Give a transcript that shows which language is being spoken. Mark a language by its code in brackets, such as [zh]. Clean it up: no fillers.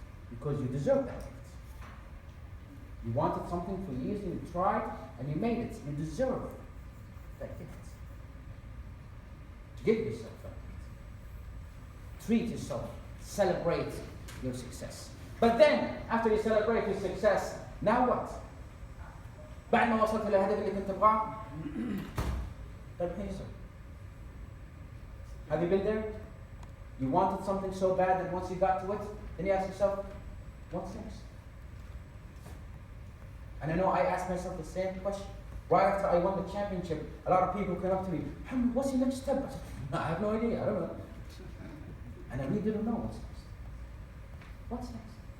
[en] Because you deserve that gift. You wanted something for years and you tried and you made it. You deserve that gift. Give yourself that gift. Treat yourself. Celebrate your success. But then, after you celebrate your success, now what? [ar] بعد ما وصلت إلى الهدف اللي كنت تبغاه طيب الحين يسوي. [en] Have you been there? You wanted something so bad that once you got to it, then you ask yourself, what's next? And I know I asked myself the same question. Right after I won the championship, a lot of people came up to me, Mohammad, what's your next step? I said, no, I have no idea, I don't know. And I really didn't know what's next. What's next?